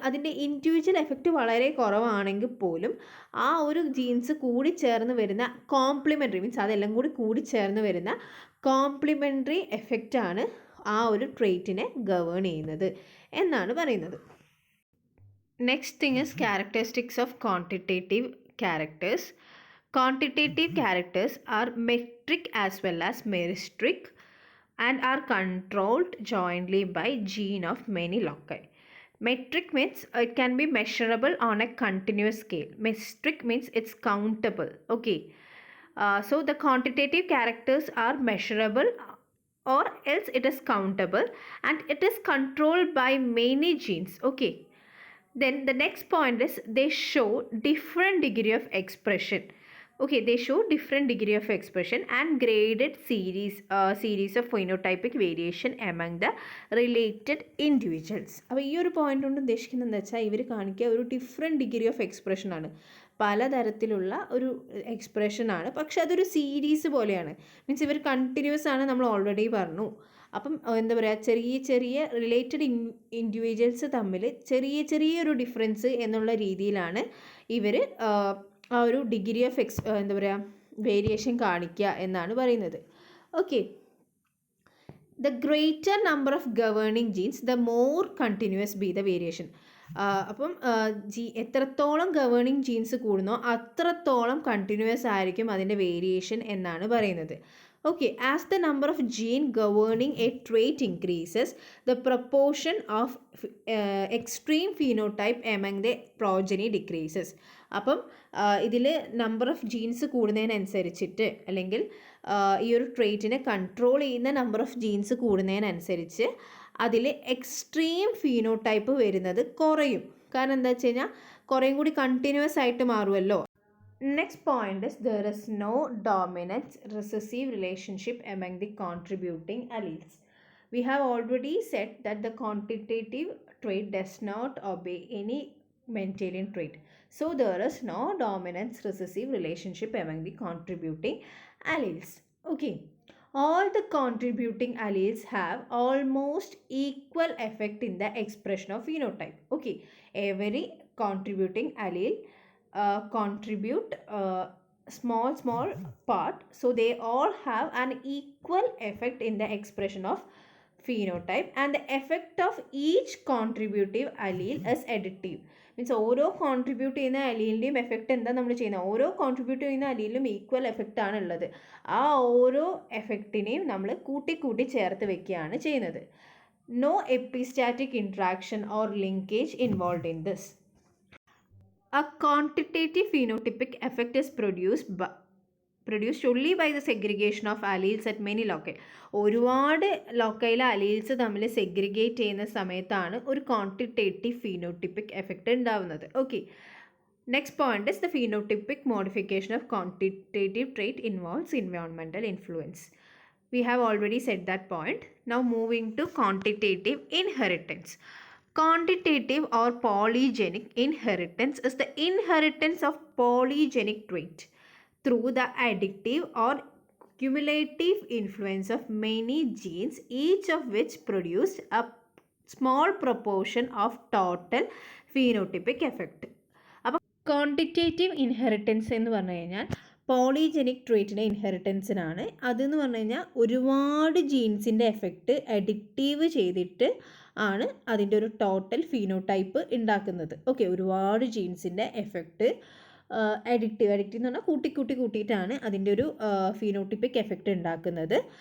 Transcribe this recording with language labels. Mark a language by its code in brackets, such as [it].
[ml] അതിൻ്റെ individual effect വളരെ കുറവാണെങ്കിൽ പോലും ആ ഒരു ജീൻസ് കൂടി ചേർന്ന് വരുന്ന കോംപ്ലിമെൻ്ററി, മീൻസ് അതെല്ലാം കൂടി ചേർന്ന് വരുന്ന കോംപ്ലിമെൻ്ററി എഫക്റ്റാണ് ആ ഒരു ട്രേറ്റിനെ ഗവേൺ ചെയ്യുന്നത് എന്നാണ് പറയുന്നത്. [en] Next thing is characteristics of quantitative characters. Quantitative characters are metric as well as meristic and are controlled jointly by gene of many loci. Metric means it can be measurable on a continuous scale. Meristic means it's countable. Okay, so the quantitative characters are measurable or else it is countable and it is controlled by many genes. Okay, then the next point is they show different degree of expression. Okay, they show different degree of expression and graded series of phenotypic variation among the related individuals. [ml] അപ്പോൾ ഈ ഒരു point കൊണ്ട് ഉദ്ദേശിക്കുന്നത് എന്താ വെച്ചാൽ ഇവർ കാണിക്കുക ഒരു ഡിഫറെൻറ്റ് ഡിഗ്രി ഓഫ് എക്സ്പ്രഷനാണ്, പലതരത്തിലുള്ള ഒരു എക്സ്പ്രഷനാണ്. പക്ഷെ അതൊരു സീരീസ് പോലെയാണ്. മീൻസ് ഇവർ കണ്ടിന്യൂസ് ആണ്, നമ്മൾ ഓൾറെഡി പറഞ്ഞു. അപ്പം എന്താ പറയുക, ചെറിയ ചെറിയ റിലേറ്റഡ് ഇൻഡിവിജ്വൽസ് തമ്മിൽ ചെറിയൊരു ഡിഫറൻസ് എന്നുള്ള രീതിയിലാണ് ഇവർ ആ ഒരു ഡിഗ്രി ഓഫ് എന്താ പറയുക വേരിയേഷൻ കാണിക്കുക എന്നാണ് പറയുന്നത്. [en] Okay, the greater number of governing genes the more continuous be the variation. [ml] അപ്പം എത്രത്തോളം ഗവേണിംഗ് ജീൻസ് കൂടുന്നോ അത്രത്തോളം കണ്ടിന്യൂസ് ആയിരിക്കും അതിൻ്റെ വേരിയേഷൻ എന്നാണ് പറയുന്നത്. [en] Okay, as the number of gene governing a trait increases, the proportion of extreme phenotype among the progeny decreases. [ml] അപ്പം ഇതിൽ number of genes കൂടുന്നതിനനുസരിച്ചിട്ട് അല്ലെങ്കിൽ ഈ ഒരു ട്രേറ്റിനെ കൺട്രോൾ ചെയ്യുന്ന നമ്പർ ഓഫ് ജീൻസ് കൂടുന്നതിനനുസരിച്ച് അതിൽ എക്സ്ട്രീം ഫീനോടൈപ്പ് വരുന്നത് കുറയും. കാരണം എന്താ വെച്ച് കഴിഞ്ഞാൽ കുറേയും കൂടി കണ്ടിന്യൂസ് ആയിട്ട് മാറുമല്ലോ. [en] Next point is there is no dominant recessive relationship among the contributing alleles. We have already said that the quantitative trait does not obey any Mendelian trait. So there is no dominant recessive relationship among the contributing alleles. Okay. All the contributing alleles have almost equal effect in the expression of phenotype. Okay. Every contributing allele contribute small part, so they all have an equal effect in the expression of phenotype, and the effect of each contributive allele is additive. [ml] Means ഓരോ contribute ചെയ്യുന്ന അലീലിൻ്റെയും effect എന്താ നമ്മൾ ചെയ്യുന്നത്, ഓരോ contribute ചെയ്യുന്ന അലീലിലും equal effect ആണ് ഉള്ളത്. ആ ഓരോ എഫക്റ്റിനെയും നമ്മൾ കൂട്ടി ചേർത്ത് വെക്കുകയാണ് ചെയ്യുന്നത്. [en] No epistatic interaction or linkage involve in this. A quantitative phenotypic effect is produced only by the segregation of alleles at many loci. [ml] ഒരുപാട് ലോക്കയിലെ അലീൽസ് തമ്മിൽ സെഗ്രിഗേറ്റ് ചെയ്യുന്ന സമയത്താണ് ഒരു ക്വാണ്ടിറ്റേറ്റീവ് ഫീനോട്ടിപ്പിക് എഫക്റ്റ് ഉണ്ടാവുന്നത്. [en] Okay, next point is the phenotypic modification of quantitative trait involves environmental influence. We have already said that point. Now moving to quantitative inheritance. Quantitative or polygenic inheritance is the inheritance of polygenic trait through the additive or cumulative influence of many genes, each of which produce a small proportion of total phenotypic effect. [ml] അപ്പോൾ quantitative inheritance എന്ന് പറഞ്ഞു കഴിഞ്ഞാൽ പോളിജെനിക് ട്രേറ്റിൻ്റെ ഇൻഹെറിറ്റൻസിനാണ്. അതെന്ന് പറഞ്ഞു കഴിഞ്ഞാൽ ഒരുപാട് ജീൻസിൻ്റെ effect addictive ചെയ്തിട്ട് ആണ് അതിൻ്റെ ഒരു ടോട്ടൽ ഫീനോടൈപ്പ് ഉണ്ടാക്കുന്നത്. ഓക്കെ, ഒരുപാട് ജീൻസിൻ്റെ എഫക്റ്റ് അഡിക്റ്റീവ് എന്ന് പറഞ്ഞാൽ കൂട്ടിയിട്ടാണ് അതിൻ്റെ ഒരു ഫീനോട്ടിപ്പിക് എഫക്റ്റ് ഉണ്ടാക്കുന്നത്.